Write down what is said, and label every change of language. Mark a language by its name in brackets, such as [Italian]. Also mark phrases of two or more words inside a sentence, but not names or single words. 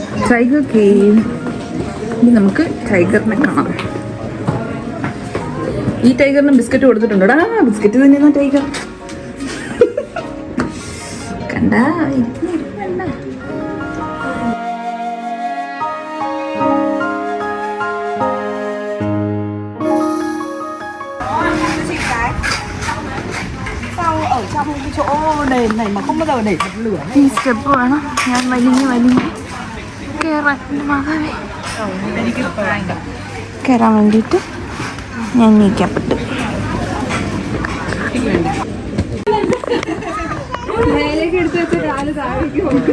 [English] tiger cave. [Malayalam] ഇനി നമുക്ക് ടൈഗറിനെ കാണാം. ഈ ടൈഗറിന് ബിസ്ക്കറ്റ് കൊടുത്തിട്ടുണ്ടോടാ? ബിസ്ക്കറ്റ് തന്നെയാ ടൈഗർ. കണ്ടാ കണ്ട. [Vietnamese] Ở trong cái chỗ đền này mà không bao giờ để bật lửa. [Malayalam] ഈ സ്റ്റെപ്പ് വേണം ഞാൻ വലിഞ്ഞ് കയറാൻ. മകനെ കയറാൻ വേണ്ടിയിട്ട് ഞാൻ നീക്കപ്പെട്ടു. മേലേക്ക് എടുത്ത് വെച്ച കാല് താഴേക്ക്